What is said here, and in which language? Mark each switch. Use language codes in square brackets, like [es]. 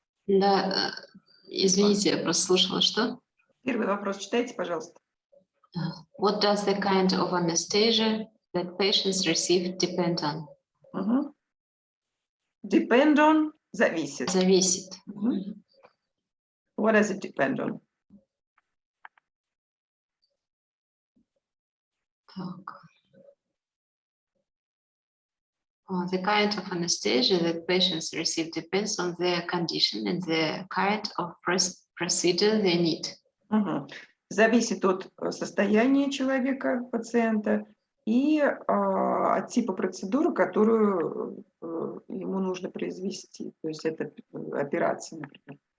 [ru] Да, извините, я просто слушала, что? Первый вопрос читайте, пожалуйста. [en] What does the kind of anesthesia that patients receive depend on? Depend on, [ru] зависит. Зависит. [en] What does it depend on? [ru] Так. [en] The kind of anesthesia that patients receive depends on their condition and the kind of procedure they need. [ru] Зависит от состояния человека, пациента, и от типа процедуры, которую ему нужно произвести. То есть это операция, например.